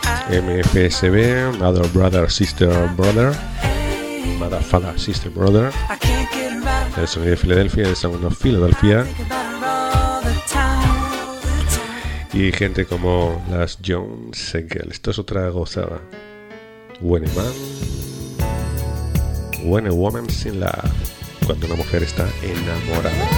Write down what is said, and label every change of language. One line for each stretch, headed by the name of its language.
English: MFSB, Mother, Brother, Sister, Brother. Mother, Father, Sister, Brother.
Spanish: El sonido de Filadelfia, el segundo Filadelfia. Y gente como las Jones Engel. Esto es otra gozada.
English: When a man, when a woman's in love.
Spanish: Cuando una mujer está enamorada.